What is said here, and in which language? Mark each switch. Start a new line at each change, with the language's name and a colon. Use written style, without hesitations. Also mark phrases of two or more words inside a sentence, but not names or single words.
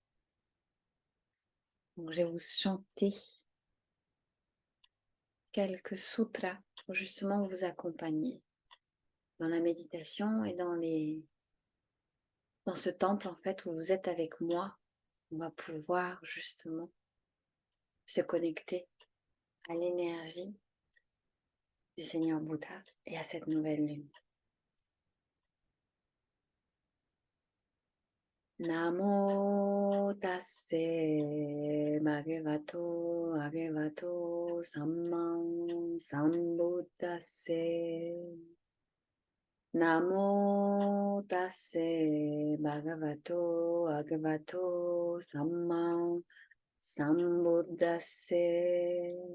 French: Donc je vais vous chanter quelques sutras pour justement vous accompagner dans la méditation et dans ce temple en fait où vous êtes avec moi. On va pouvoir justement se connecter à l'énergie du Seigneur Bouddha et à cette nouvelle lune.
Pali: Namo tasse bhagavato samma sambuddhasse. Namo tasse bhagavato samma sambuddhasse.